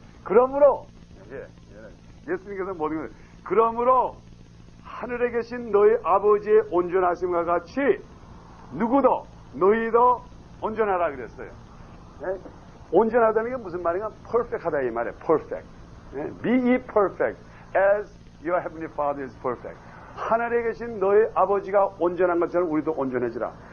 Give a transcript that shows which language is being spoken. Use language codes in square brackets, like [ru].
[ko] 그러므로, 예수님께서 모든 걸, 그러므로 하늘에 계신 너희 아버지의 온전하심과 같이 누구도 너희도 온전하라 그랬어요. 온전하다는 게 무슨 말인가? perfect하다 이 말이에요. [en] perfect. Be ye perfect as your heavenly Father is perfect. [ko] 하늘에 계신 너희 아버지가 온전한 것처럼 우리도 온전해지라.